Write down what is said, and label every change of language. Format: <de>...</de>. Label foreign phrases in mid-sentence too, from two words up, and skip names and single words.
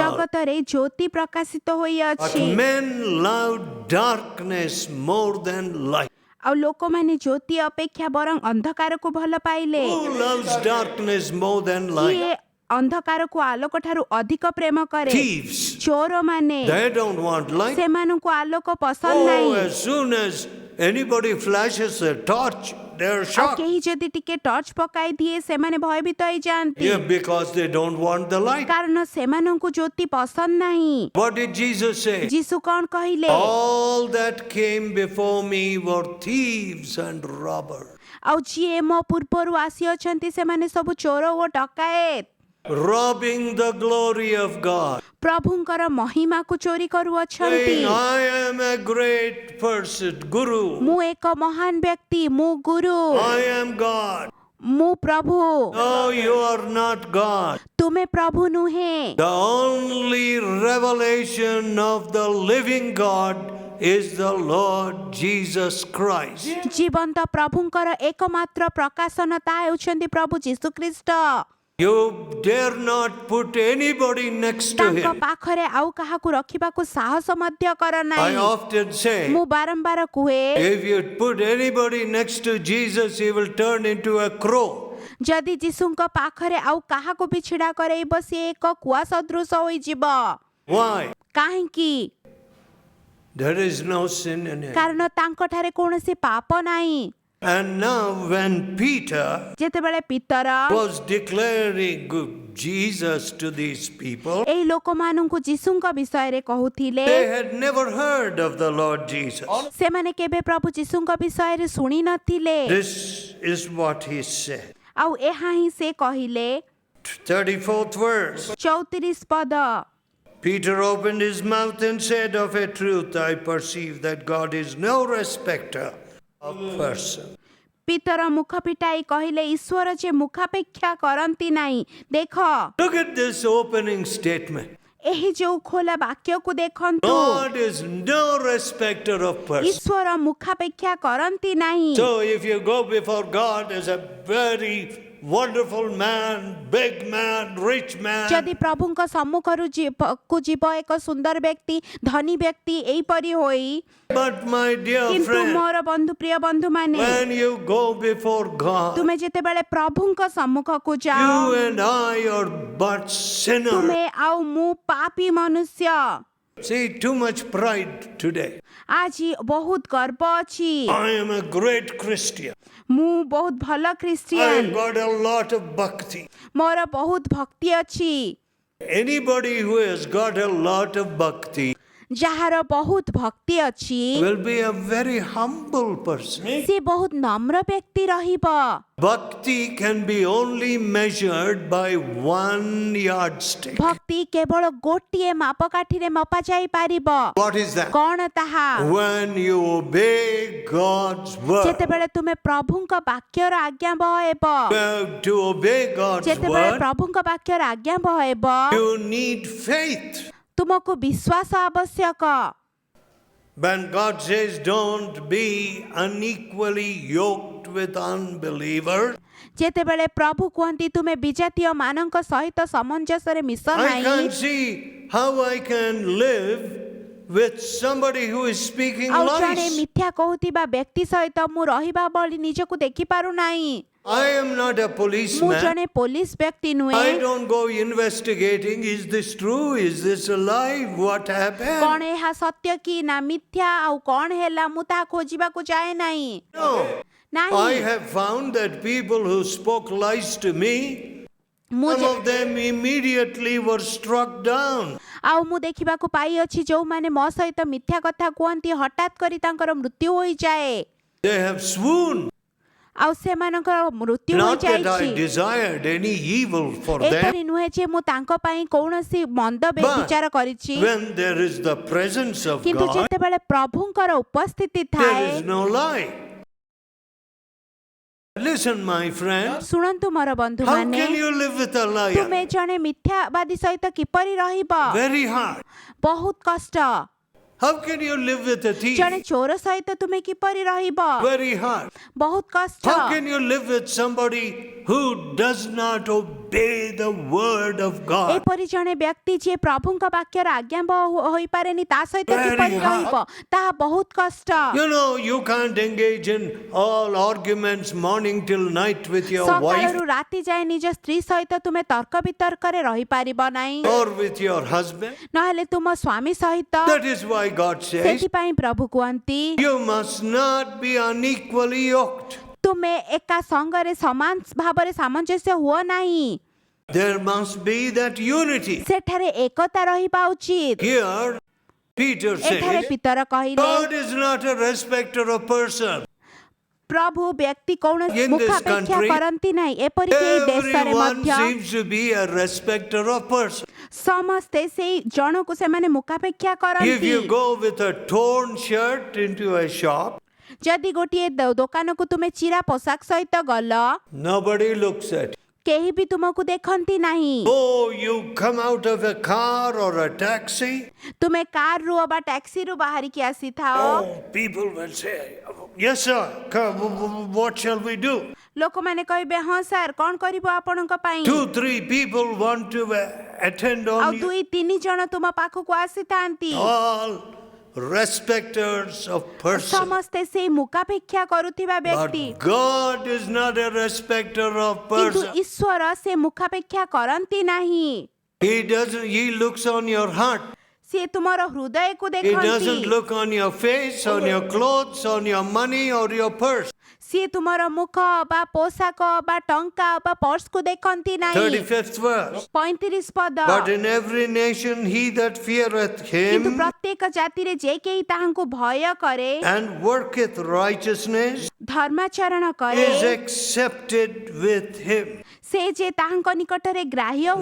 <or>ଜଗତରେ ଜ୍ୟୋତି ପ୍ରକାଶିତ</or> <en>but</en> <or>ହୋଇଅଛି</or> <en>men love darkness more than light.</en> <or>ଆଉ ଲୋକମାନେ ଜ୍ୟୋତି ଅପେକ୍ଷା ବରଂ ଅନ୍ଧକାରକୁ ଭଲ ପାଇଲେ।</or> <en>Who loves darkness more than light?</en> <or>କିଏ ଅନ୍ଧକାରକୁ ଆଲୋକ ଠାରୁ ଅଧିକ ପ୍ରେମ କରେ?</or> <en>Thieves.</en> <or>ଚୋରମାନେ,</or> <en>They don't want light.</en> <or>ସେମାନଙ୍କୁ ଆଲୋକ ପସନ୍ଦ</or> <en>Oh,</en> <or>ନାହିଁ।</or> <en>as soon as anybody flashes a torch, they're</en> <or>ଆଉ</or> <en>shocked.</en> <or>କେହି ଯଦି ଟିକେ ଟର୍ଚ୍ଚ ପକାଇ ଦିଏ ସେମାନେ ଭୟଭୀତ ହେଇଯାଆନ୍ତି,</or> <en>Yeah, because they don't want the light.</en> <or>କାରଣ ସେମାନଙ୍କୁ ଜ୍ୟୋତି ପସନ୍ଦ ନାହିଁ।</or> <en>What did Jesus say?</en> <or>ଯୀଶୁ କଣ କହିଲେ?</or> <en>All that came before me were thieves and robbers.</en> <or>ଆଉ ଯିଏ ମୋ ପୂର୍ବରୁ ଆସିଅଛନ୍ତି ସେମାନେ ସବୁ ଚୋର ଓ ଡକାୟତ,</or> <en>Robbing the glory of God.</en> <or>ପ୍ରଭୁଙ୍କର ମହିମାକୁ ଚୋରି କରୁଅଛନ୍ତି।</or> <en>Saying, I am a great person, Guru.</en> <or>ମୁଁ ଏକ ମହାନ ବ୍ୟକ୍ତି, ମୁଁ ଗୁରୁ,</or> <en>I am God.</en> <or>ମୁଁ ପ୍ରଭୁ।</or> <en>No, you are not God.</en> <or>ତୁମେ ପ୍ରଭୁ ନୁହେଁ।</or> <en>The only revelation of the living God is the Lord Jesus Christ.</en> <or>ଜୀବନ୍ତ ପ୍ରଭୁଙ୍କର ଏକମାତ୍ର ପ୍ରକାଶନ ତାହା ହେଉଛନ୍ତି ପ୍ରଭୁ ଯୀଶୁଖ୍ରୀଷ୍ଟ।</or> <en>You dare not put anybody next to</en> <or>ତାଙ୍କ</or> <en>him.</en> <or>ପାଖରେ ଆଉ କାହାକୁ ରଖିବାକୁ ସାହସ ମଧ୍ୟ କର</or> <en>I</en> <or>ନାହିଁ।</or> <en>often say,</en> <or>ମୁଁ ବାରମ୍ବାର କୁହେ,</or> <en>if you put anybody next to Jesus, he will turn into a crow.</en> <or>ଯଦି ଯୀଶୁଙ୍କ ପାଖରେ ଆଉ କାହାକୁ ବି ଛିଡ଼ା କରେଇବ ସିଏ ଏକ କୁଆ ସଦୃଶ ହୋଇଯିବ।</or> <en>Why?</en> <or>କାହିଁକି?</or> <en>There is no sin in him.</en> <or>କାରଣ ତାଙ୍କଠାରେ କୌଣସି ପାପ ନାହିଁ।</or> <en>And now when Peter</en> <or>ଯେତେବେଳେ ପିତର</or> <en>was declaring Jesus to these people,</en> <or>ଏଇ ଲୋକମାନଙ୍କୁ ଯୀଶୁଙ୍କ ବିଷୟରେ କହୁଥିଲେ,</or> <en>they had never heard of the Lord Jesus.</en> <or>ସେମାନେ କେବେ ପ୍ରଭୁ ଯୀଶୁଙ୍କ ବିଷୟରେ ଶୁଣି ନଥିଲେ।</or> <en>This is what he said.</en> <or>ଆଉ ଏହା ହିଁ ସେ କହିଲେ।</or> <en>34th verse.</en> <or>34 ପଦ।</or> <en>Peter opened his mouth and said, of a truth I perceive that God is no respecter of person.</en> <or>ପିତର ମୁଖ ଫିଟାଇ କହିଲେ, ଈଶ୍ୱର ଯେ ମୁଖାପେକ୍ଷା କରନ୍ତି ନାହିଁ। ଦେଖ,</or> <en>Look at this opening statement.</en> <or>ଏହି ଯୋଉ ଖୋଲା ବାକ୍ୟକୁ ଦେଖନ୍ତୁ।</or> <en>God is no respecter of person.</en> <or>ଈଶ୍ୱର ମୁଖାପେକ୍ଷା କରନ୍ତି ନାହିଁ।</or> <en>So if you go before God as a very wonderful man, big man, rich man,</en> <or>ଯଦି ପ୍ରଭୁଙ୍କ ସମ୍ମୁଖରୁ ଯିବ ଏକ ସୁନ୍ଦର ବ୍ୟକ୍ତି, ଧନୀ ବ୍ୟକ୍ତି ଏଇପରି ହୋଇ,</or> <en>but my dear</en> <or>କିନ୍ତୁ</or> <en>friend,</en> <or>ମୋର ବନ୍ଧୁ, ପ୍ରିୟ ବନ୍ଧୁମାନେ,</or> <en>when you go before God,</en> <or>ତୁମେ ଯେତେବେଳେ ପ୍ରଭୁଙ୍କ ସମ୍ମୁଖକୁ</or> <en>you</en> <or>ଯାଅ,</or> <en>and I are but sinners.</en> <or>ତୁମେ ଆଉ ମୁଁ ପାପୀ ମନୁଷ୍ୟ।</or> <en>See, too much pride today.</en> <or>ଆଜି ବହୁତ ଗର୍ବ ଅଛି।</or> <en>I am a great Christian.</en> <or>ମୁଁ ବହୁତ ଭଲ</or> <en>I</en> <or>ଖ୍ରୀଷ୍ଟିଆନ,</or> <en>got a lot of bhakti.</en> <or>ମୋର ବହୁତ ଭକ୍ତି ଅଛି।</or> <en>Anybody who has got a lot of bhakti</en> <or>ଯାହାର ବହୁତ ଭକ୍ତି ଅଛି</or> <en>will be a very humble person.</en> <or>ସେ ବହୁତ ନମ୍ର ବ୍ୟକ୍ତି ରହିବ।</or> <en>Bhakti can be only measured by one yardstick.</en> <or>ଭକ୍ତି କେବଳ ଗୋଟିଏ ମାପକାଠିରେ ମପା ଯାଇପାରିବ।</or> <en>What is that?</en> <or>କଣ ତାହା?</or> <en>When you obey God's word.</en> <or>ଯେତେବେଳେ ତୁମେ ପ୍ରଭୁଙ୍କ ବାକ୍ୟର ଆଜ୍ଞାବହ ହେବ,</or> <en>Well, to obey God's</en> <or>ଯେତେବେଳେ</or> <en>word,</en> <or>ପ୍ରଭୁଙ୍କ ବାକ୍ୟର ଆଜ୍ଞାବହ ହେବ,</or> <en>you need faith.</en> <or>ତୁମକୁ ବିଶ୍ୱାସ ଆବଶ୍ୟକ।</or> <en>When God says, don't be unequally yoked with unbelievers,</en> <or>ଯେତେବେଳେ ପ୍ରଭୁ କୁହନ୍ତି ତୁମେ ବିଜାତୀୟ ମାନଙ୍କ ସହିତ ସାମଞ୍ଜସ୍ୟରେ ମିଶ</or> <en>I</en> <or>ନାହିଁ,</or> <en>can't see how I can live with somebody who is speaking</en> <or>ଆଉ ଜଣେ</or> <en>lies.</en> <or>ମିଥ୍ୟା କହୁଥିବା ବ୍ୟକ୍ତି ସହିତ ମୁଁ ରହିବା ଭଳି ନିଜକୁ ଦେଖିପାରୁନାହିଁ।</or> <en>I am not a</en> <or>ମୁଁ</or> <en>policeman.</en> <or>ଜଣେ ପୋଲିସ ବ୍ୟକ୍ତି</or> <en>I</en> <or>ନୁହେଁ।</or> <en>don't go investigating. Is this true? Is this a lie? What</en> <or>କଣ</or> <en>happened?</en> <or>ଏହା ସତ୍ୟ କି ନା ମିଥ୍ୟା ଆଉ କଣ ହେଲା ମୁଁ ତାହା ଖୋଜିବାକୁ ଯାଏ ନାହିଁ।</or> <en>No. I</en> <or>ନାହିଁ,</or> <en>have found that people who spoke lies to me,</en> <or>ମୁଁ</or> <en>some of them immediately were struck down.</en> <or>ଆଉ ମୁଁ ଦେଖିବାକୁ ପାଇଅଛି ଯୋଉମାନେ ମୋ ସହିତ ମିଥ୍ୟା କଥା କୁହନ୍ତି ହଠାତ୍ କରି ତାଙ୍କର ମୃତ୍ୟୁ ହୋଇଯାଏ।</or> <en>They have swooned.</en> <or>ଆଉ ସେମାନଙ୍କର ମୃତ୍ୟୁ</or> <en>Not that I</en> <or>ହୋଇଯାଇଛି।</or> <en>desired any evil for them.</en> <or>ଏପରି ନୁହେଁ ଯେ ମୁଁ ତାଙ୍କ ପାଇଁ କୌଣସି ମନ୍ଦ</or> <en>But</en> <or>ବିଚାର କରିଛି,</or> <en>when there is the presence of</en> <or>କିନ୍ତୁ</or> <en>God,</en> <or>ଯେତେବେଳେ ପ୍ରଭୁଙ୍କର ଉପସ୍ଥିତି</or> <en>there</en> <or>ଥାଏ,</or> <en>is no lie. Listen, my friend.</en> <or>ଶୁଣନ୍ତୁ ମୋର</or> <en>How</en> <or>ବନ୍ଧୁମାନେ,</or> <en>can you live with a</en> <or>ତୁମେ</or> <en>liar?</en> <or>ଜଣେ ମିଥ୍ୟାବାଦୀ ସହିତ କିପରି ରହିବ?</or> <en>Very hard.</en> <or>ବହୁତ କଷ୍ଟ।</or> <en>How can you live with a thief?</en> <or>ଜଣେ ଚୋର ସହିତ ତୁମେ କିପରି ରହିବ?</or> <en>Very hard.</en> <or>ବହୁତ କଷ୍ଟ।</or> <en>How can you live with somebody who does not obey obey the word of God.</en> <or>ଏପରି ଜଣେ ବ୍ୟକ୍ତି ଯିଏ ପ୍ରଭୁଙ୍କ ବାକ୍ୟର ଆଜ୍ଞାବହ ହୋଇପାରେନି ତା ସହିତ</or> <en>Very</en> <or>କିପରି</or> <en>hard.</en> <or>ରହିବ ତାହା ବହୁତ କଷ୍ଟ।</or> <en>You can't engage in all arguments morning till night with your wife</en> <or>ସକାଳରୁ ରାତି ଯାଏ ନିଜ ସ୍ତ୍ରୀ ସହିତ ତୁମେ ତର୍କ ବିତର୍କରେ ରହିପାରିବ ନାହିଁ</or> <en>or with your husband.</en> <or>ନହେଲେ ତୁମ ସ୍ୱାମୀ ସହିତ।</or> <en>That is why God says,</en> <or>ସେଥିପାଇଁ ପ୍ରଭୁ କୁହନ୍ତି</or> <en>you must not be unequally yoked.</en> <or>ତୁମେ ଏକା ସଙ୍ଗରେ ସମାନ ଭାବରେ ସାମଞ୍ଜସ୍ୟ ହୁଅ ନାହିଁ।</or> <en>There must be that unity.</en> <or>ସେଠାରେ ଏକତା ରହିବା ଉଚିତ।</or> <en>Here, Peter</en> <or>ଏଠାରେ</or> <en>says,</en> <or>ପିତର କହିଲେ</or> <en>God is not a respecter of person.</en> <or>ପ୍ରଭୁ ବ୍ୟକ୍ତି କୌଣସି</or> <en>In this</en> <or>ମୁଖାପେକ୍ଷା</or> <en>country,</en> <or>କରନ୍ତି ନାହିଁ। ଏପରିକି ଏହି ଦେଶରେ</or> <en>Everyone</en> <or>ମଧ୍ୟ</or> <en>seems to be a respecter of person.</en> <or>ସମସ୍ତେ ସେଇ ଜଣକୁ ସେମାନେ ମୁଖାପେକ୍ଷା</or> <en>If</en> <or>କରନ୍ତି।</or> <en>you go with a torn shirt into a shop,</en> <or>ଯଦି ଗୋଟିଏ ଦୋକାନକୁ ତୁମେ ଚିରା ପୋଷାକ ସହିତ ଗଲ</or> <en>nobody looks at you.</en> <or>କେହି ବି ତୁମକୁ ଦେଖନ୍ତି ନାହିଁ।</or> <en>Oh, you come out of a car or a taxi.</en> <or>ତୁମେ କାରରୁ ବା ଟ୍ୟାକ୍ସିରୁ ବାହାରିକି ଆସିଥାଅ।</or> <en>Oh, people will say, yes sir, come, what shall we do?</en> <or>ଲୋକମାନେ କହିବେ ହଁ ସାର୍ କଣ କରିବୁ ଆପଣଙ୍କ ପାଇଁ।</or> <en>2-3 people want to attend</en> <or>ଆଉ</or> <en>on you.</en> <or>2-3 ଜଣ ତୁମ ପାଖକୁ ଆସିଥାନ୍ତି।</or> <en>All respecters of person.</en> <or>ସମସ୍ତେ ସେଇ ମୁଖାପେକ୍ଷା କରୁଥିବା ବ୍ୟକ୍ତି</or> <en>But God is not a respecter of</en> <or>କିନ୍ତୁ</or> <en>person.</en> <or>ଈଶ୍ୱର ସେ ମୁଖାପେକ୍ଷା କରନ୍ତି ନାହିଁ।</or> <en>He looks on your heart.</en> <or>ସିଏ ତୁମର ହୃଦୟକୁ</or> <en>He doesn't</en> <or>ଦେଖନ୍ତି।</or> <en>look on your face, on your clothes, on your money or your purse.</en> <or>ସିଏ ତୁମର ମୁଖ ବା ପୋଷାକ ବା ଟଙ୍କା ବା ପର୍ସକୁ ଦେଖନ୍ତି ନାହିଁ।</or> <en>35th verse.</en> <or>35 ପଦ।</or> <en>But in every nation he that feareth</en> <or>କିନ୍ତୁ</or> <en>him</en> <or>ପ୍ରତ୍ୟେକ ଜାତିରେ ଯେ କେହି ତାହାଙ୍କୁ ଭୟ କରେ</or> <en>and worketh righteousness</en> <or>ଧର୍ମାଚରଣ କରେ</or> <en>is accepted with him.</en> <or>ସେ ଯେ ତାହାଙ୍କ ନିକଟରେ ଗ୍ରାହ୍ୟ</or>